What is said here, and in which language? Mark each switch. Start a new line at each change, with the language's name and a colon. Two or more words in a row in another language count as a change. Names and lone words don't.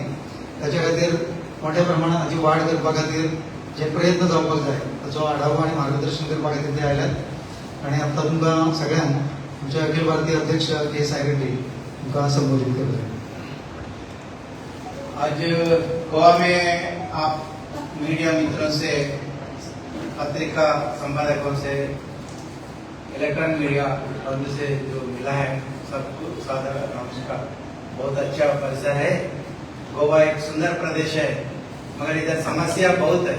Konkani: ताच्या खातीर मोठ्या प्रमाणात हाची वाड करपा खातीर जे प्रयत्न जावपाक जाय ताचो आढावो आनी मार्गदर्शन करपा खातीर ते आयल्यात आणि आतां तुमकां सगळ्यांक आमचे अखिल भारतीय अध्यक्ष के सायरेटी तुमकां संबोधित करतले.
Hindi: आज गोवा में आप मीडिया मित्रों से, पत्रिका संपादकों से,
English: electronic media
Hindi: बंद से जो मिला है सबको सादर नमस्कार. बहुत अच्छा परिसर है. गोवा एक सुंदर प्रदेश है मगर इधर समस्या बहुत है.